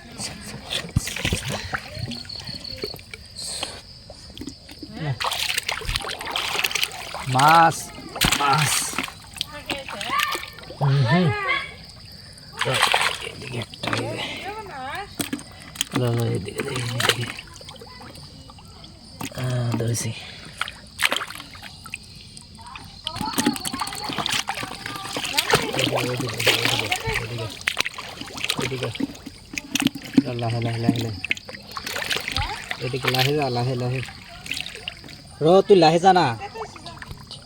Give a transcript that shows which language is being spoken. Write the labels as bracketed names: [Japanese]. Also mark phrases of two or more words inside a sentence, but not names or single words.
[Bangla] মাছ মাছ, এদিকে একটা, এদিকে এদিকে ধরেছি। [Assamese] লাহে লাহে লাহে, এদিকে লাহে যা, লাহে লাহে র, তুই লাহে যা না।